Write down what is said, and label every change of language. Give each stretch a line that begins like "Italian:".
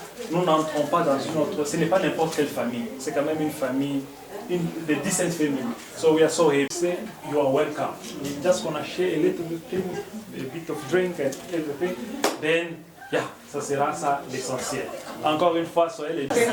French: Nous n'entrons pas dans une autre... Ce n'est pas n'importe quelle famille. C'est quand même une famille,
English: the decent family. So we are so happy. Say you are welcome. We're just gonna share a little bit, a bit of drink and everything. Then, yeah,
French: ça sera ça l'essentiel. Encore une fois, soyez les...